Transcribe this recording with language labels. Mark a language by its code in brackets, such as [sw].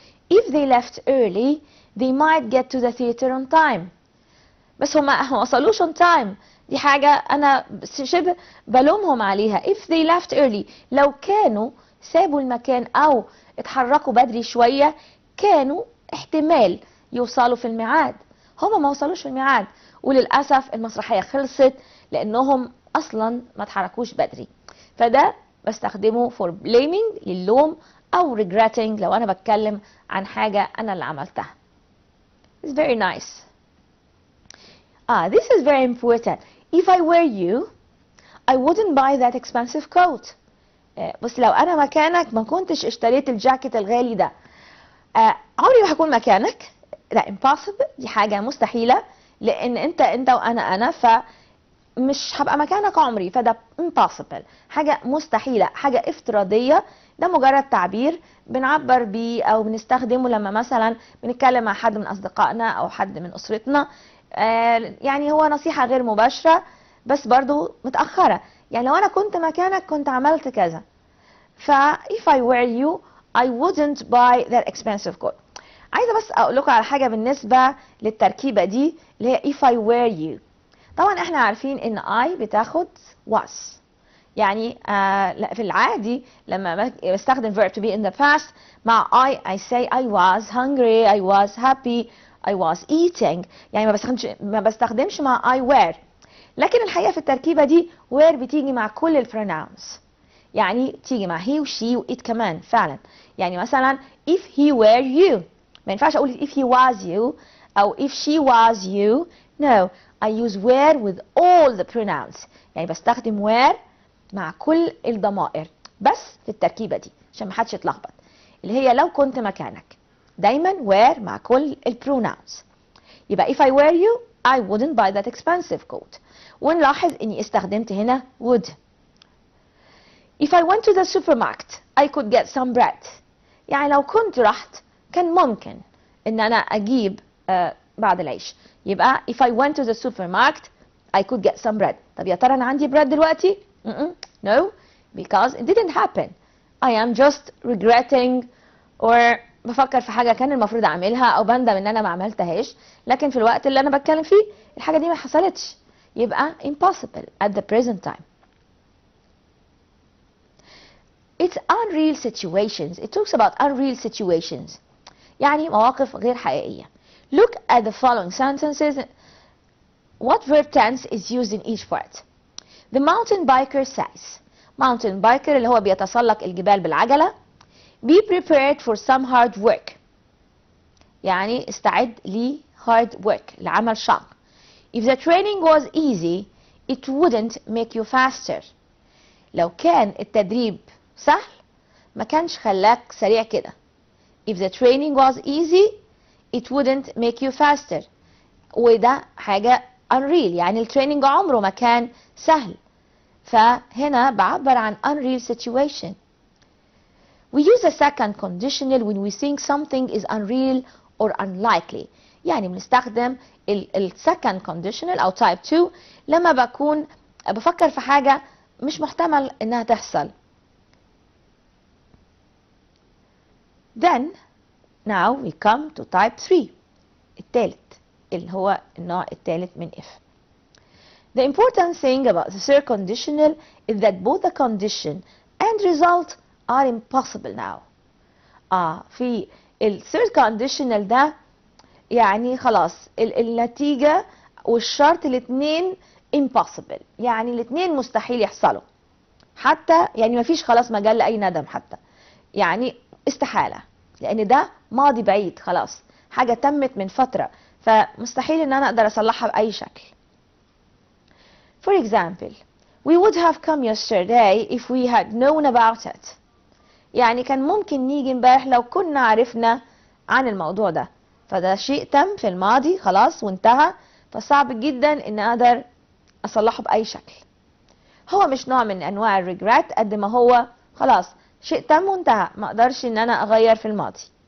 [en] If they left early, they might get to the theater on time. [ar] بس هم ما وصلوش on time، دي حاجة أنا شبه بلومهم عليها. [en] If they left early، [ar] لو كانوا سابوا المكان أو اتحركوا بدري شوية، كانوا احتمال يوصلوا في الميعاد. هم ما وصلوش في الميعاد، وللأسف المسرحية خلصت لأنهم أصلا ما اتحركوش بدري. فده بستخدمه for blaming للوم، أو regretting لو أنا بتكلم عن حاجة أنا اللي عملتها. [en] It's very nice. This is very important. If I were you, I wouldn't buy that expensive coat. [ar] بس لو أنا مكانك ما كنتش اشتريت الجاكيت الغالي ده. عمري ما هكون مكانك. لا impossible، دي حاجة مستحيلة، لأن أنت وأنا فمش هبقى مكانك عمري، فده impossible، حاجة مستحيلة، حاجة افتراضية. ده مجرد تعبير بنعبر بيه أو بنستخدمه لما مثلا بنتكلم مع حد من أصدقائنا أو حد من أسرتنا. يعني هو نصيحة غير مباشرة بس برضو متأخرة. يعني لو أنا كنت مكانك كنت عملت كذا. [en] ف if I were you I wouldn't buy that expensive coat. [ar] عايزة بس أقول لكم على حاجة بالنسبة للتركيبة دي اللي هي [en] if I were you. [ar] طبعا احنا عارفين ان I بتاخد was. يعني في العادي لما بستخدم [en] verb to be in the past مع I say I was hungry, I was happy, I was eating. [ar] يعني ما بستخدمش مع I were. لكن الحقيقة في التركيبة دي were بتيجي مع كل البروناونز، يعني تيجي مع he و she و it كمان فعلا. يعني مثلا [en] if he were you، [ar] ما ينفعش أقول [en] if he was you [ar] أو if she was you. [en] No, I use were with all the pronouns. [ar] يعني بستخدم were مع كل الضمائر بس في التركيبة دي عشان ما حدش يتلخبط، اللي هي لو كنت مكانك دايما were مع كل البروناونز. [en] يبقى if I were you I wouldn't buy that expensive coat. [ar] ونلاحظ اني استخدمت هنا would. [en] If I went to the supermarket I could get some bread. [ar] يعني لو كنت رحت كان ممكن ان انا اجيب بعض العيش. [en] يبقى if I went to the supermarket I could get some bread. [ar] طب يا ترى انا عندي [en] bread دلوقتي؟ No, because it didn't happen. I am just regretting or [ar] بفكر في حاجة كان المفروض اعملها او بندم ان انا ما عملتهاش، لكن في الوقت اللي انا بتكلم فيه الحاجة دي ما حصلتش، يبقى [en] impossible at the present time. It's unreal situations. It talks about unreal situations. [ar] يعني مواقف غير حقيقية. [en] Look at the following sentences. What verb tense is used in each part? The mountain biker says. [ar] Mountain biker اللي هو بيتسلق الجبال بالعجلة. [en] Be prepared for some hard work. [ar] يعني استعد ل hard work لعمل شاق. [en] If the training was easy, it wouldn't make you faster. [ar] لو كان التدريب سهل ما كانش خلاك سريع كده. [en] If the training was easy, it wouldn't make you faster. [ar] وده حاجة unreal، يعني التريننج عمره ما كان سهل. فهنا بعبر عن [en] unreal situation. We use a second conditional when we think something is unreal or unlikely. [ar] يعني بنستخدم ال second conditional أو type 2 لما بكون بفكر في حاجة مش محتمل إنها تحصل. [en] Then now we come to type 3 [ar] الثالث اللي هو النوع الثالث من if. [en] The important thing about the third conditional is that both the condition and result are impossible now. [ar] في ال third conditional ده يعني خلاص النتيجة والشرط الاثنين impossible، يعني الاثنين مستحيل يحصلوا، حتى يعني مفيش خلاص مجال لأي ندم، حتى يعني استحالة، لأن ده ماضي بعيد خلاص، حاجة تمت من فترة، فمستحيل ان انا اقدر اصلحها بأي شكل. [en] For example, we would have come yesterday if we had known about it. [ar] يعني كان ممكن نيجي امبارح لو كنا عرفنا عن الموضوع ده، فده شيء تم في الماضي خلاص وانتهى، فصعب جدا ان اقدر اصلحه بأي شكل. هو مش نوع من انواع الريجرات قد ما هو خلاص شيء تم وانتهى، ما اقدرش ان انا اغير في الماضي.